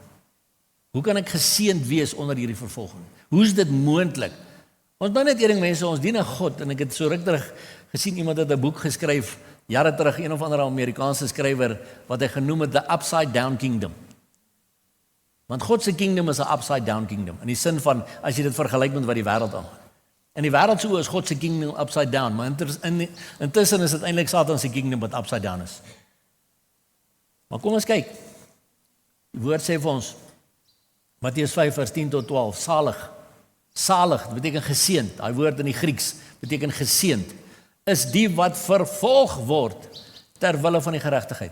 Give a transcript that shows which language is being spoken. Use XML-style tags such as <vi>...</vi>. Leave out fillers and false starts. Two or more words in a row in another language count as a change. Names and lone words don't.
<af>Hoe kan ek geseënd wees onder hierdie vervolging? Hoe is dit moontlik? Ons nou net eening mense, ons dien 'n God, en ek het so ruk terug gesien, iemand het 'n boek geskryf, jare terug, een of ander Amerikaanse skrywer, wat hy genoem het, The Upside Down Kingdom. Want God se kingdom is 'n</af> <en>upside down kingdom,</en> <af>in die sin van, as jy dit vergelyk met wat die wêreld aangaan. In die wêreld so is God se kingdom</af> <en>upside down,</en> <af>maar intussen is dit eintlik Satan se kingdom wat</af> <en>upside down</en> <af>is. Maar kom ons kyk. Die woord sê vir ons, Matteus 5 vers 10 tot 12, salig, dit beteken geseënd, daai woord in die Grieks beteken geseënd, is die wat vervolg word ter wille van die geregtigheid.</af>